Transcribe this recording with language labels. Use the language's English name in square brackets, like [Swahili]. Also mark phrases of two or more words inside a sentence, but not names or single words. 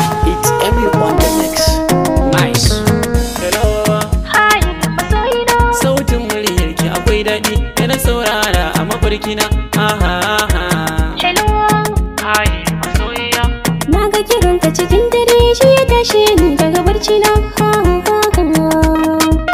[English] It's Emmy on the mix. Nice. Hello. Hi, [Hausa] masoyina. Sautin muryarki akwai daɗi, da na saurara a mafarkina. [English] Aha, aha. Hello. Hi, masoyiya. [Hausa] Na ga kiranka cikin dare, shi ya tashe ni daga barcina. Ha, ha, ha.